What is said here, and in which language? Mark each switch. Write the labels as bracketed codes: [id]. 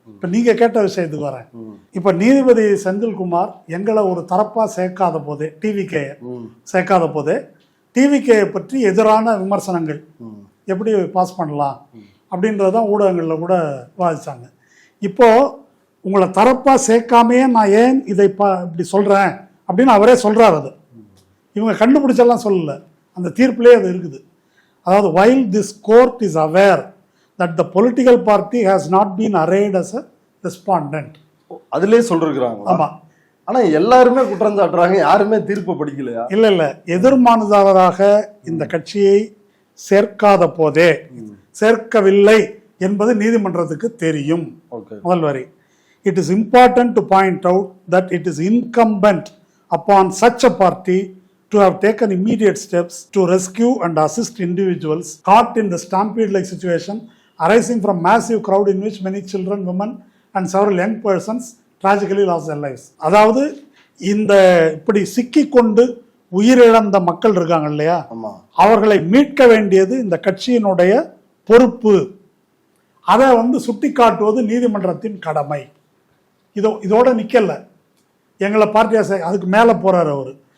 [ta] இப்ப நீங்க கேட்ட விஷயத்துக்கு வரேன். இப்ப நீதிபதி செந்தில்குமார் எங்களை ஒரு தரப்பா சேர்க்காத போதே, டிவிகே சேர்க்காத போதே, டிவிகே பற்றி எதிரான விமர்சனங்கள் எப்படி பாஸ் பண்ணலாம் அப்படின்றதான் ஊடகங்கள்ல கூட விவாதிச்சாங்க. இப்போ உங்களை தரப்பா சேர்க்காமையே நான் ஏன் இதை இப்படி சொல்றேன் அப்படின்னு அவரே சொல்றாரு. அது இவங்க கண்டுபிடிச்செல்லாம் சொல்லல, அந்த தீர்ப்புலேயே அது இருக்குது. அதாவது [en] while this court is aware that the political party has not been arrayed as a respondent. [ta] அதுலயே சொல்றாங்க. ஆமா, ஆனா எல்லாருமே குற்றம் சாட்டுறாங்க, யாருமே தீர்ப்பு படிக்கலையா? இல்ல எதிர்மானுதாரராக இந்த கட்சியை சேர்க்காத போதே, சேர்க்கவில்லை என்பது நீதிமன்றத்துக்கு தெரியும். முதல் வரி, [en] it is important to point out that it is incumbent upon such a party to have taken immediate steps to rescue and assist individuals caught in the stampede-like situation arising from massive crowd in which many children, women and several young persons tragically lost their lives. [ta] அதாவது இந்த இப்படி சிக்கிக்கொண்டு உயிரிழந்த மக்கள் இருக்காங்க இல்லையா, அவர்களை மீட்க வேண்டியது இந்த கட்சியினுடைய பொறுப்பு. அதை வந்து சுட்டி காட்டுவது நீதிமன்றத்தின் கடமை. இதோட நிக்கல, எங்களை பார்ட்டியா அதுக்கு மேல போறாரு அவரு.